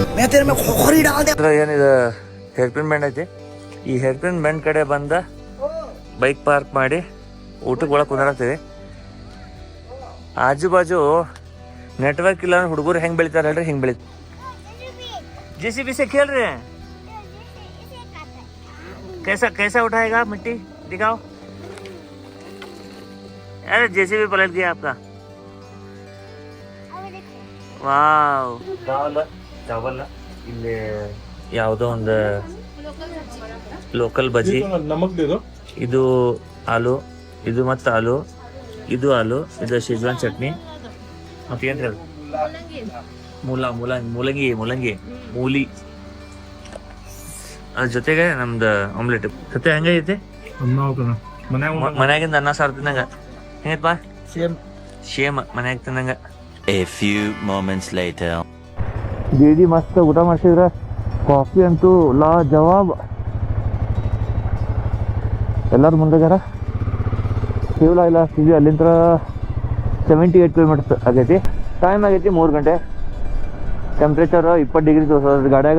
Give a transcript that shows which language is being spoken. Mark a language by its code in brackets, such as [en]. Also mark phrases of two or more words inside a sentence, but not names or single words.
[kn] ಏನಿದೆ [en] hair pin band [kn] ಐತಿ. ಈ [en] hair pin band [kn] ಕಡೆ ಬಂದ [en] bike park [kn] ಮಾಡಿ ಊಟಕ್ಕೆ ಒಳಗೆ ಕುಂದಿರ್ತೀವಿ. ಆಜು ಬಾಜು ನೆಟ್ವರ್ಕ್ ಇಲ್ಲ ಅಂದ್ರೆ ಹುಡುಗರು ಹೆಂಗೆ ಬೆಳಿತಾರೆ ಹೇಳ್ರಿ, ಹಿಂಗೆ ಬೆಳಿತಾರೆ. [hi] JCB से खेल रहे हैं. कैसा कैसा उठाएगा मिट्टी दिखाओ. अरे JCB पलट गया आपका. ವಾವ್. [kn] ಚಾವಲ್ ಇಲ್ಲಿ ಯಾವುದೋ ಒಂದು ಲೋಕಲ್ ಬಜ್ಜಿ. [hi] नमक दे दो. [kn] ಇದು ಆಲೂ, ಇದು ಮತ್ತು ಆಲೂ, ಇದು ಆಲೂ, ಇದು ಶೇಜ್ವಾನ್ ಚಟ್ನಿ, ಮತ್ತೆ ಏನು ಹೇಳಿ ಮೂಲಂಗಿ ಮೂಲಿ, ಅದ್ರ ಜೊತೆಗೆ ನಮ್ದು ಆಮ್ಲೆಟ್. ಸತ್ಯ ಹೆಂಗೈತಿ? ಮನ್ಯಾಗಿಂದ ಅನ್ನ ಸಾರು ತಿನ್ನಂಗ ಹೆಂಗೈತಪ್ಪ? ಸೇಮ್ ಮನ್ಯಾಗ ತಿನ್ನಂಗ. [en] A few moments later. [kn] ದೀದಿ ಮಸ್ತ್ ಊಟ ಮಾಡಿಸಿದ್ರ. ಕಾಫಿ ಅಂತೂ ಲಾ ಜವಾಬ್. ಎಲ್ಲರೂ ಮುಂದೆಗಾರ. ಶಿವಲ ಇಲ್ಲ ಸಿಗಿ ಅಲ್ಲಿಂದ 78 ಕಿಲೋಮೀಟರ್ಸ್ ಆಗೈತಿ. ಟೈಮ್ ಆಗೈತಿ 3 ಗಂಟೆ. ಟೆಂಪ್ರೇಚರ್ 20 ಡಿಗ್ರಿ ತೋರಿಸೋದ್ರ ಗಾಡ್ಯಾಗ.